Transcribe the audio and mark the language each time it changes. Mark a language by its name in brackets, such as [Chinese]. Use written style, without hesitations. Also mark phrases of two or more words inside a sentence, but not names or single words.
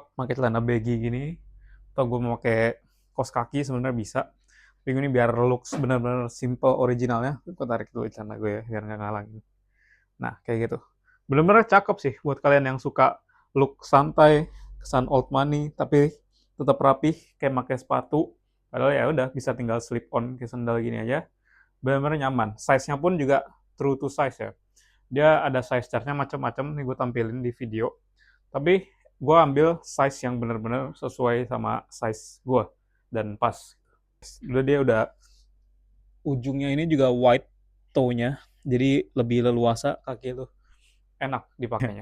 [Indonesian] Pakai celana baggy gini. Atau gue mau pakai kaos kaki sebenarnya bisa. Tapi ini biar looks bener-bener simple originalnya. Gue tarik dulu celana gue ya, biar nggak ngalangin. Nah, kayak gitu. Bener-bener cakep sih buat kalian yang suka look santai, kesan [English] old money, [Indonesian] tapi tetap rapih, kayak pakai sepatu. Padahal ya udah bisa tinggal [English] slip on [Indonesian] ke sandal gini aja. Bener-bener nyaman. Size-nya pun juga [English] true to size [Indonesian] ya. Dia ada [English] size chart- [Indonesian] nya macam-macam, nih gue tampilin di video. Tapi gue ambil size yang bener-bener sesuai sama size gue dan pas. Udah dia udah ujungnya ini juga [English] white toe- [Indonesian] nya, jadi lebih leluasa kaki itu enak dipakainya.